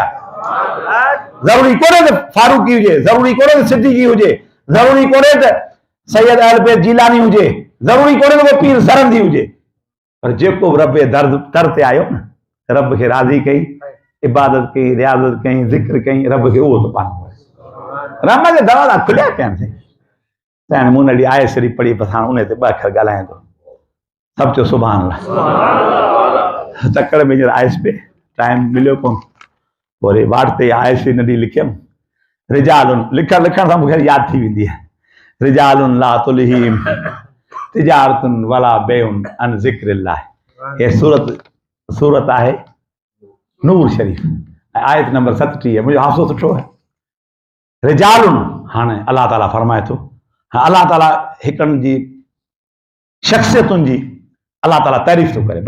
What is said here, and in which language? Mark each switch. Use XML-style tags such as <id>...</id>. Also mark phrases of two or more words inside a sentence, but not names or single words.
<sd>ज़रूरी कोन्हे त फारूकी हुजे, ज़रूरी कोन्हे त सिद्दीकी हुजे, ज़रूरी कोन्हे त सैयद अहल बैत जीलानी हुजे, ज़रूरी कोन्हे त पीर सरंदी हुजे, पर जेको रब जे दर ते आयो न, रब खे राज़ी कई, इबादत कई, रियाज़त कई, ज़िक्र कई, रब खे उहो त पानो। रब जे दरवाज़ा खुलिया पिया आहिनि। साईं मूं नड़ी आए सरी पढ़ी बसां उन ते ॿ अखर ॻाल्हायां थो, सब चो</sd> <ar>سبحان الله.</ar> <sd>तकड़ में आयस पे टाइम मिलियो कोन, वरी वाट ते आयस नंढी लिखियमि, रिजालुन लिखण सां मूंखे यादि थी वेंदी आहे,</sd> <ar>رجال لا تلهيهم تجارة ولا بيع عن ذكر الله.</ar> <sd>ये सूरत आहे नूर शरीफ़, आयत नंबर 37, मुंहिंजो हाफ़िज़ो सुठो आहे। रिजालुन हाणे अल्लाह ताला फरमाए थो, अल्लाह ताला हिकनि जी शख़्सियतुनि जी अल्लाह ताला तारीफ़ थो करे।</sd>